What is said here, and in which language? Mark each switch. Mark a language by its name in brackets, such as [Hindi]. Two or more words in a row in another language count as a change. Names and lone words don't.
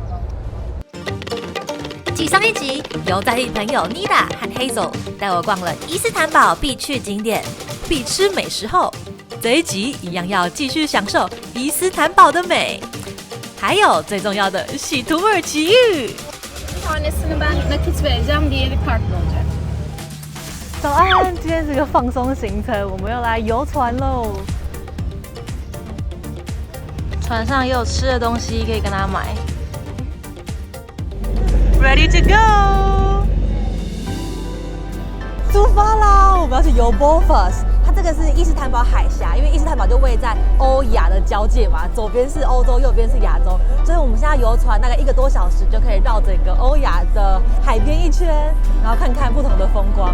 [Chinese] 繼上一集，由在地朋友 Nida 和 Hazel 帶我逛了伊斯坦堡必去景點、必吃美食後，這一集一樣要繼續享受伊斯坦堡的美，還有最重要的洗土耳其浴。 [Turkish] Tanesini ben nakit vereceğim, diğeri kartla olacak. [Chinese] 早安，今天是个放鬆行程，我們要來遊船嘍。船上也有吃的東西可以跟他買。 [English] Ready to go！ [Chinese] 出發啦！我們要去遊 Bosphorus。它這個是伊斯坦堡海峽，因為伊斯坦堡就位在歐亞的交界嘛，左邊是歐洲，右邊是亞洲，所以我們現在遊船大概1個多小時就可以繞整個歐亞的海邊一圈，然後看看不同的風光。